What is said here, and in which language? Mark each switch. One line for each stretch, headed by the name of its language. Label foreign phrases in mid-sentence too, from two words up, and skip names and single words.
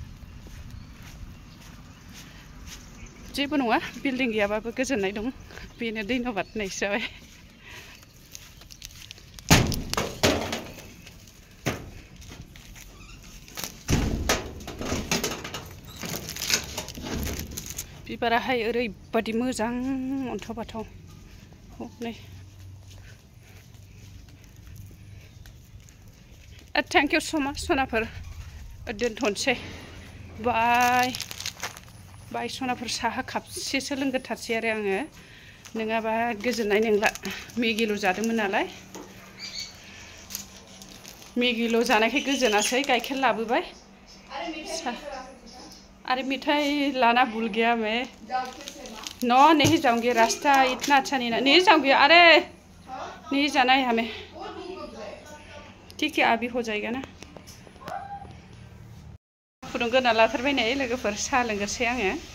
Bodo: जेबो नङा बिल्डिं गैयाबाबो गोजोननाय दं बेनो धन्यबाद होननायसो जाबाय बिबाराहाय ओरैबादि मोजां अन्थाव बाथाव नै
English: thank you so much
Bodo: सनाफोर दोनथ'नोसै बाय सनाफोर साहा खापसेसो लोंग्रोथारसै आरो आङो नङाबा गोजोननाय नंला मेगिल' जादोंमोन नालाय मेगिल' जानायखाय गोजोनासै गाइखेर लाबोबाय
Hindi: अरे मिठाई लाना भूल गया मैं नो नहीं जाऊंगी रास्ता इतना अच्छा नहीं जाऊंगी अरे नहीं जाना है हमें ठीक है अभी हो जाएगा ना
Bodo: फुदुंग्रोना लाथारबाय नै लोगोफोर साहा लोंग्रोसै आङो